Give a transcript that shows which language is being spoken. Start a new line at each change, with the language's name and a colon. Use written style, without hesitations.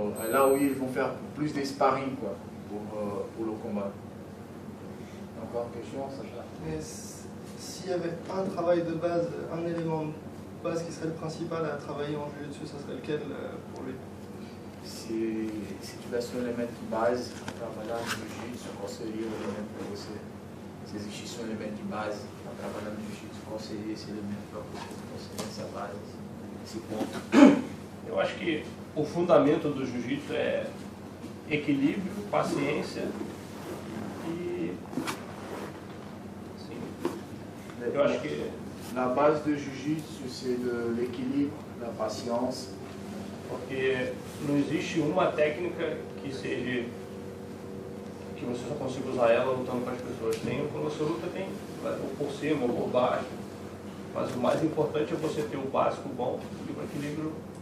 French: Là où ils vont faire plus de sparring quoi, pour le combat. Encore une question, Sacha? Mais s'il n'y avait pas un travail de base, un élément de base qui serait le principal à travailler en jiu-jitsu, ça serait lequel pour lui?
Portuguese: Se tivesse um elemento de base para trabalhar no jiu-jitsu, qual seria o elemento para você? Se existisse um elemento de base para trabalhar no jiu-jitsu, qual seria esse elemento para você? Qual seria essa base, esse ponto? Eu acho que o fundamento do jiu-jitsu é equilíbrio, paciência e... Assim, eu acho que...
French: La base do jiu-jitsu, c'est de l'équilibre, da patience.
Portuguese: Porque não existe uma técnica que seja... que você só consiga usar ela lutando com as pessoas. Quando você luta, tem ou por cima ou por baixo. Mas o mais importante é você ter o básico bom e o equilíbrio.